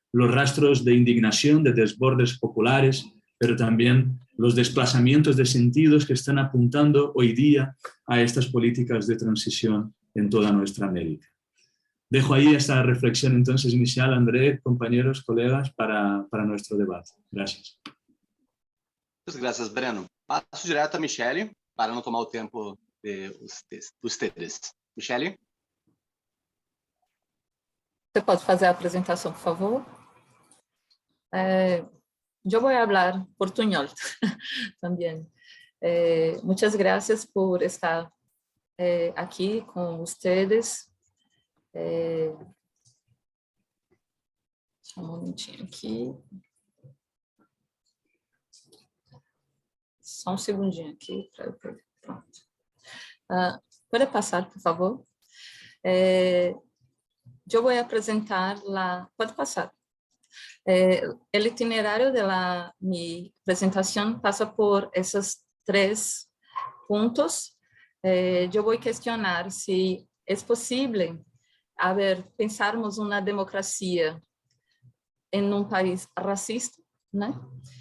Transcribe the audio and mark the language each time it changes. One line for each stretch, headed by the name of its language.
Spanish: Los rastros de indignación, de desbordes populares, pero también los desplazamientos de sentidos que están apuntando hoy día a estas políticas de transición en toda nuestra América. Dejo ahí esta reflexión entonces inicial, André, compañeros, colegas, para nuestro debate. Gracias. Muchas gracias, Breno.
Portuguese: Passo direto a Michele, para não tomar o tempo
Spanish: de ustedes.
Portuguese: Michele? Você pode fazer a apresentação, por favor?
Spanish: Yo voy a hablar portuñol también. Muchas gracias por estar aquí con ustedes.
Portuguese: Só um momentinho aqui. Só um segundinho aqui. Pronto. Pode passar, por favor? Eu vou apresentar Pode passar.
Spanish: El itinerario de mi presentación pasa por esos 3 puntos. Yo voy a cuestionar si es posible, pensarmos una democracia en un país racista, ¿no?